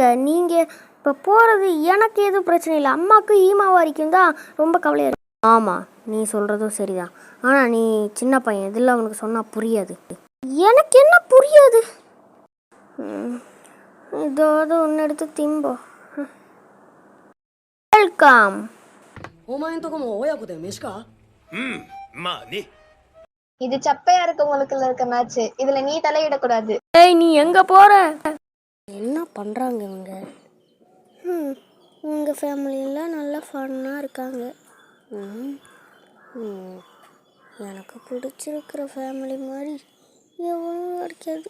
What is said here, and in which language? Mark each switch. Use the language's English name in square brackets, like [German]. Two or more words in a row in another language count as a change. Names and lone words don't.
[Tamil] நீங்கள் இப்போ போகிறது எனக்கு எதுவும் பிரச்சனை இல்லை. அம்மாவுக்கு ஈமாவாரிக்கும் தான் ரொம்ப கவலையாக இருக்கு. ஆமாம், நீ சொல்கிறதும் சரிதான். ஆனால் நீ சின்ன பையன், இதில் அவனுக்கு சொன்னால் புரியாது. எனக்கு என்ன புரியாது? ஏதாவது ஒன்று எடுத்து திம்போ. வெல்கம். [Japanese] お前んとこも親子で飯か？まあね。 [Tamil] இது சப்பையா இருக்கவங்களுக்குள்ள இருக்க மேட்ச், இதுல நீ தலையிடக்கூடாது. ஏய், நீ எங்க போற? என்ன பண்றாங்க இவங்க? உங்க ஃபேமிலியெல்லாம் நல்லா ஃபன்னாக இருக்காங்க. எனக்கு பிடிச்சிருக்கிற ஃபேமிலி மாதிரி எவ்வளோ இருக்காது.